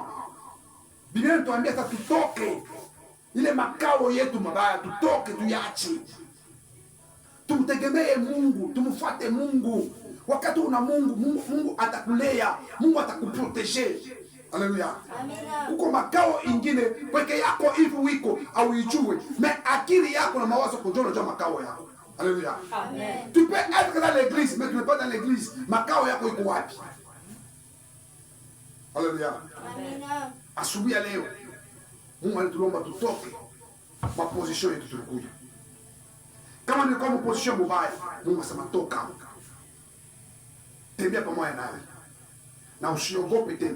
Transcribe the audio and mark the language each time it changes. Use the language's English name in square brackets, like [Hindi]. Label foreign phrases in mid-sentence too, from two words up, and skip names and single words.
[Swahili] Biblia inatuambia hata tutoke ile makao yetu mabaya, tutoke tuyache. Tumtegemee Mungu, tumfuate Mungu. Wakati una Mungu atakulea, Mungu atakuproteger. Haleluya. Amina. Uko makao ingine peke yako hivi wiko au ijue, mais akili yako na mawazo kujona jua makao yako. [French] Alléluia. Amen. Tu peux être dans l'église, mais tu n'es pas dans l'église. [Swahili] Makao yako iko wapi? Alléluia. Amen. Asubuhi ya leo Mungu anatuomba tutoke kwa position yetu tulikuja. Kama ni kwa position mbaya, Mungu asema toka. Tembea pamoja naye. Na usiogope tena.